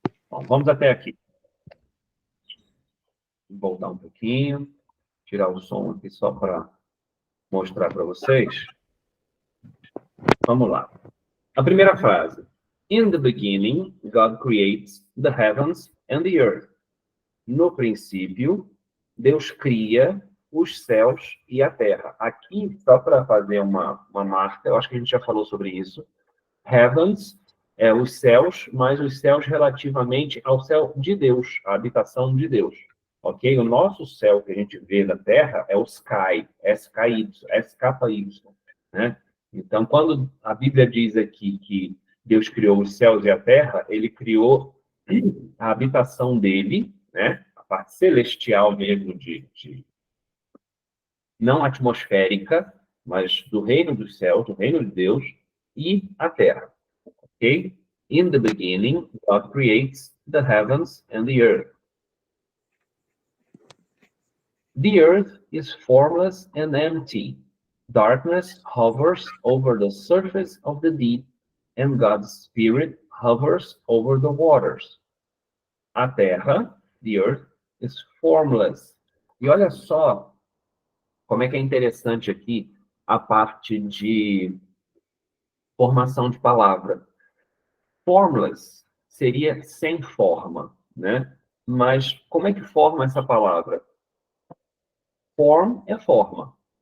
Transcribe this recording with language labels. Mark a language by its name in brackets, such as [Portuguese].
[Portuguese] Bom, vamos até aqui. Vou voltar um pouquinho, tirar o som aqui só para mostrar para vocês. Vamos lá. A primeira frase. [English] In the beginning, God creates the heavens and the earth. [Portuguese] No princípio, Deus cria os céus e a terra. Aqui, só para fazer uma marca, eu acho que a gente já falou sobre isso. Heavens é os céus, mas os céus relativamente ao céu de Deus, a habitação de Deus. Ok? O nosso céu que a gente vê da terra é o sky, S-K-Y, S-K-Y, né? Então, quando a Bíblia diz aqui que Deus criou os céus e a terra, ele criou a habitação dele, né? A parte celestial mesmo, não atmosférica, mas do reino dos céus, do reino de Deus, e a terra. Ok? [English] In the beginning, God creates the heavens and the earth. The earth is formless and empty. Darkness hovers over the surface of the deep, and God's Spirit hovers over the waters. [Portuguese] A terra, [English] the earth, is formless. [Portuguese] E olha só como é que é interessante aqui a parte de formação de palavra. Formless seria sem forma, né? Mas como é que forma essa palavra? Form é forma.